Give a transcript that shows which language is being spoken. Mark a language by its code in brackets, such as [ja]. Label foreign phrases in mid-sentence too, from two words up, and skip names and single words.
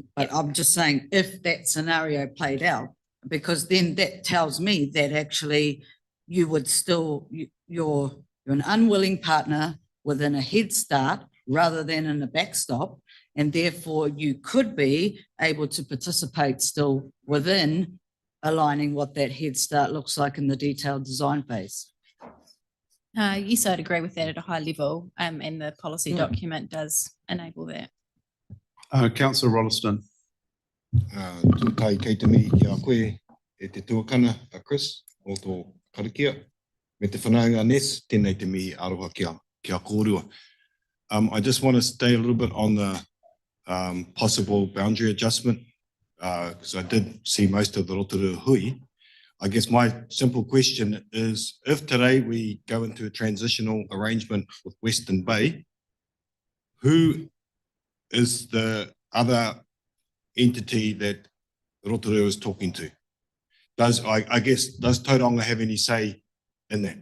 [en] But I'm just saying if that scenario played out, because then that tells me that actually you would still, you're an unwilling partner within a Head Start rather than in a backstop, and therefore you could be able to participate still within aligning what that Head Start looks like in the detailed design phase. Yes, I'd agree with that at a high level, and the policy document does enable that. Councillor Rolleston. [mi] Tūtai kei te mihi ki a koe e te tuakana a Chris o tō karakia. Me te whanaunga Ness, tēnei te mihi aroha ki a kōrua. [en] I just want to stay a little bit on the possible boundary adjustment because I did see most of the Rotorua hui. I guess my simple question is, if today we go into a transitional arrangement with Western Bay, who is the other entity that Rotorua is talking to? Does Tauranga have any say in that?